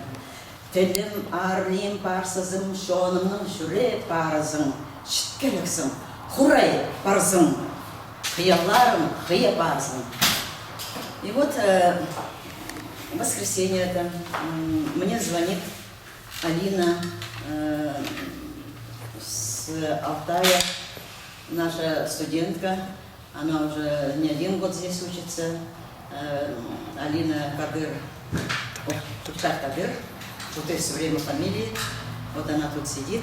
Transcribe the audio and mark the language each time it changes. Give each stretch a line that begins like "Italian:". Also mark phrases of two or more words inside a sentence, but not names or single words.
Khakas: Тілім арлим парсызым, шонымның жүре парызың, шіткеліксің, хурай парзың, қияларым қия парзың.
Russian: И вот в воскресенье это мне звонит Алина с Алтая, наша студентка, она уже не 1 год здесь учится, Алина Кадыр, Кадыр, тут есть время фамилии, вот она тут сидит.